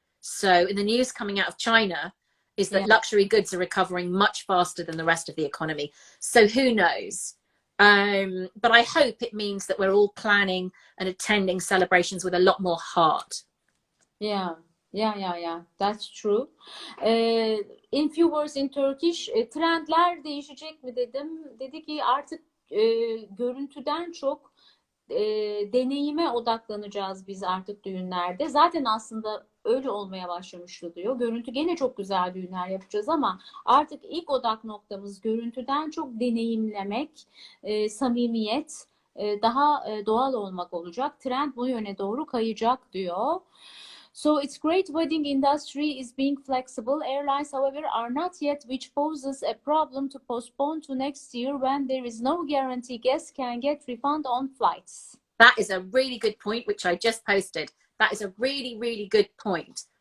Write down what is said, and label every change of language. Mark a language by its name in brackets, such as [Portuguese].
[English] So in the news coming out of China is that luxury goods are recovering much faster than the rest of the economy. So who knows? But I hope it means that we're all planning and attending celebrations with a lot more heart. Yeah. That's true. In few words in Turkish, [Turkish] trendler değişecek mi dedim. Dedi ki artık görüntüden çok deneyime odaklanacağız biz artık düğünlerde. Zaten aslında öyle olmaya başlamıştı diyor. Görüntü gene çok güzel düğünler yapacağız ama artık ilk odak noktamız görüntüden çok deneyimlemek, samimiyet, daha doğal olmak olacak. Trend bu yöne doğru kayacak diyor. [English] So it's great wedding industry is being flexible. Airlines, however, are not yet, which poses a problem to postpone to next year when there is no guarantee guests can get refund on flights. That is a really good point, which I just posted. That is a really, really good point.